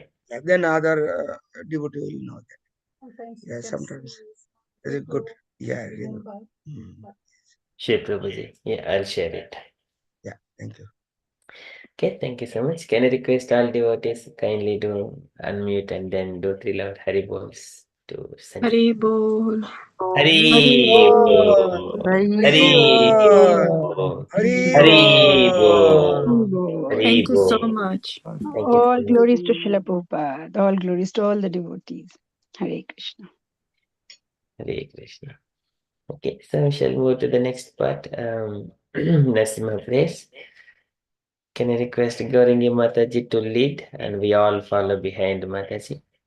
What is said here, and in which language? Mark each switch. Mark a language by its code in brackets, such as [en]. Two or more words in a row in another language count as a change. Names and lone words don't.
[en] Then other devotee will know that. Yeah, sometimes it's a good. Yeah, really. Sure, Prabhuji. Yeah, I'll share it. Yeah, thank you. Okay, thank you so much. Can I request all devotees kindly do unmute and then do three loud [bn] Hari Bols [en] to Sanchita. [bn] Hari Bol. Hari Bol. Hari Bol. Hari Bol. Hari [en] Thank you so [bn] Bol. [en] much. Thank you All so much. glories to Srila Prabhupada. All glories to all the devotees. Hare Krishna. Hare Krishna. Okay, so we shall move to the next part. Narasimha praise. Can I request Gaurangi Mataji to lead and we all follow behind Mataji?